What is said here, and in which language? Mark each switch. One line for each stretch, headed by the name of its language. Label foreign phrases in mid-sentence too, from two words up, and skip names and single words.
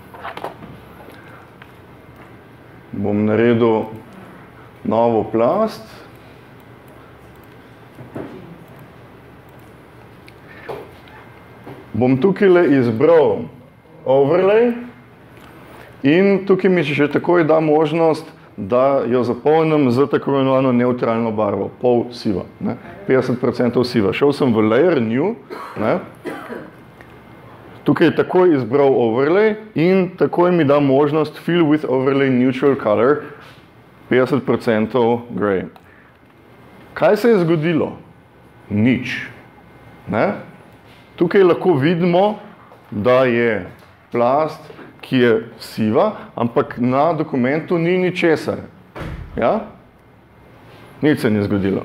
Slovenian: Bom naredil novo plast bom tukaj izbral overlay in tukaj mi še takoj da možnost, da jo zapolnim z tako imenovano neutralno barvo, pol siva, ne? 50% siva. Šel sem v
English: layer, new,
Slovenian: ne? Tukaj takoj izbral overlay in takoj mi da možnost
English: fill with overlay neutral color, 50% gray.
Slovenian: Kaj se je zgodilo? Nič. Ne? Tukaj lahko vidimo, da je plast, ki je siva, ampak na dokumentu ni ničesar. Ja? Nič se ni zgodilo.